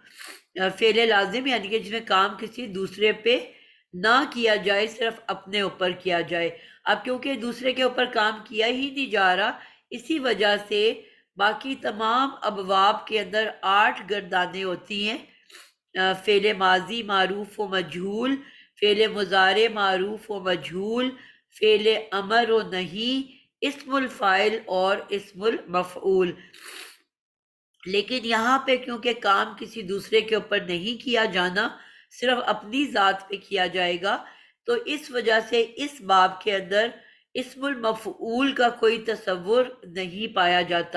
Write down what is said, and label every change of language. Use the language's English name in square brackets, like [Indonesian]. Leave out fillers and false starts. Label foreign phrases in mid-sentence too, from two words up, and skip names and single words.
[Urdu] فعل لازم یعنی کہ جس میں کام کسی دوسرے پہ نہ کیا جائے، صرف اپنے اوپر کیا جائے۔ اب کیونکہ دوسرے کے اوپر کام کیا ہی نہیں جا رہا، اسی وجہ سے باقی تمام ابواب کے اندر 8 گردانیں ہوتی ہیں، فعل ماضی معروف و مجہول، فعل مضارع معروف و مجہول، فعل امر و نہیں، اسم الفاعل اور اسم المفعول۔ لیکن یہاں پہ کیونکہ کام کسی دوسرے کے اوپر نہیں کیا جانا، صرف اپنی ذات پہ کیا جائے گا، تو اس وجہ سے اس باب کے اندر اسم المفعول کا کوئی تصور نہیں پایا جاتا۔